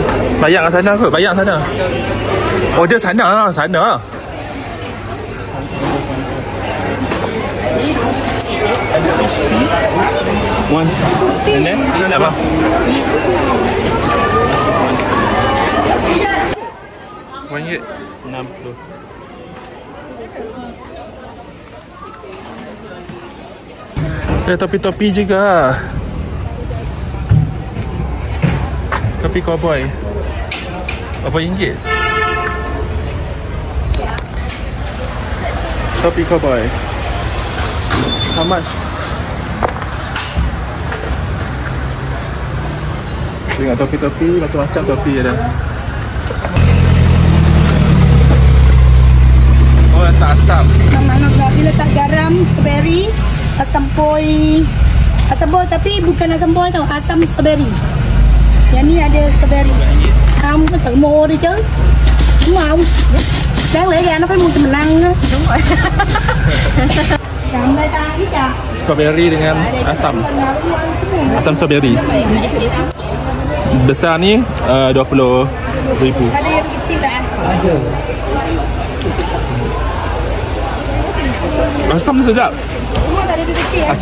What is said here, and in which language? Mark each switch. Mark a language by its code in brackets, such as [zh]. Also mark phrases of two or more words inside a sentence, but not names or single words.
[ms] Bayang kat sana kot. Bayang sana. Oh dia sana. Sana. [en] One. And then [ms] Apa? RM1. 60. Ada topi-topi juga. Topi cowboy. Berapa ringgit? Topi cowboy. [en] How much? [ms] Tengok topi-topi, macam-macam topi ada. Oh, letak asam. Dia letak garam, strawberry, asam poi. Asam poi tapi bukan asam poi tau, asam strawberry. Yang ni ada strawberry. [vi] Không, nó tự mua đi chứ. Đúng không? Đáng lẽ ra nó phải mua cho mình ăn á. Đúng rồi. Cầm đây ta biết chưa? [ms] Strawberry dengan asam. Asam strawberry. Besar ni RM20,000. Ada yang kecil tak? Ada. Asam dia sedap. Semua tak ada tu kecil ya.